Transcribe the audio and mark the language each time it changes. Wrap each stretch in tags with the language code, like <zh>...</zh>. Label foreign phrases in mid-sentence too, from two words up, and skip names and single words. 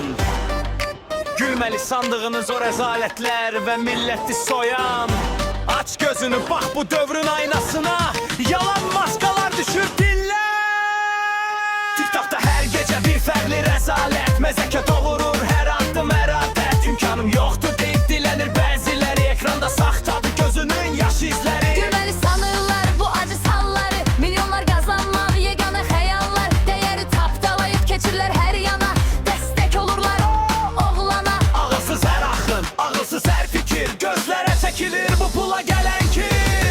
<tr>Gülmeli sandığınız o rezaletler ve milleti soyan. Aç gözünü bak bu dövrün aynasına, yalan maskalar düşür diller. TikTok'ta her gece bir fərqli rezalet, mezeke doğurur her adım her adet. İmkanım yoktu deyip dilenir bəziləri, ekranda saxtadır gözünün yaş izləri. Gülmeli sanırlar bu acı salları, milyonlar qazanmaq yeganə xəyallar.</tr> <az>Dəyəri tapdalayıb keçirlər hər yana, dəstək olurlar o oğlana. Ağılsız hər axın, ağılsız hər fikir, gözlərə çəkilir bu pula gələn kir.</az>